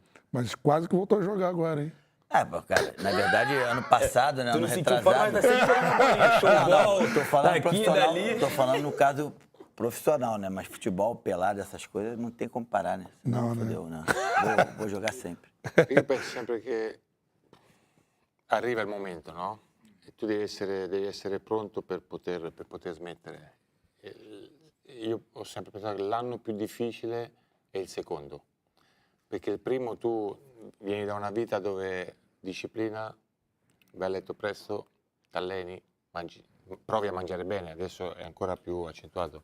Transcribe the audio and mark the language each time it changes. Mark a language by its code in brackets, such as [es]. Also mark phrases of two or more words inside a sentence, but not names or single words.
[pt] Mas quase que voltou a jogar agora, hein? Cara, na verdade, ano passado, né, Tu ano não sentiu falta, retrasado... mas tá sempre jogando bolinha, showball, Tô falando daqui, profissional, dali. tô falando no caso profissional, né? Mas futebol, pelado, essas coisas, não tem como parar, né? Não, né? Fodeu, não. Vou jogar sempre. [it] Io penso sempre che arriva il momento, no? E tu devi essere pronto per poter smettere. Io ho sempre pensato che l'anno più difficile è il secondo, perché il primo tu vieni da una vita dove disciplina, vai a letto presto, ti alleni, provi a mangiare bene, adesso è ancora più accentuato.